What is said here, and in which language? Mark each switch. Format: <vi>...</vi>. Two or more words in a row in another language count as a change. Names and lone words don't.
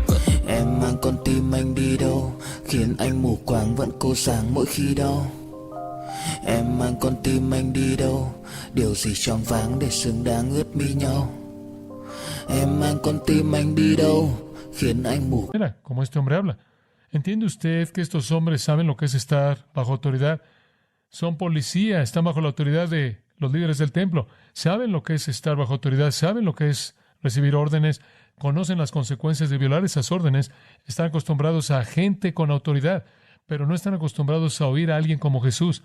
<vi>Em mang con tim anh đi đâu, khiến anh mù quáng vẫn cô sáng mỗi khi đau. Em mang con tim anh đi đâu, điều gì choáng váng để xứng đáng ướt mi nhau. Em mang con tim anh đi đâu, khiến anh mù.</vi> <es>Mira, como este hombre habla. ¿Entiende usted que estos hombres saben lo que es estar bajo autoridad? Son policía, están bajo la autoridad de los líderes del templo. Saben lo que es estar bajo autoridad, saben lo que es recibir órdenes, conocen las consecuencias de violar esas órdenes, están acostumbrados a gente con autoridad, pero no están acostumbrados a oír a alguien como Jesús.</es>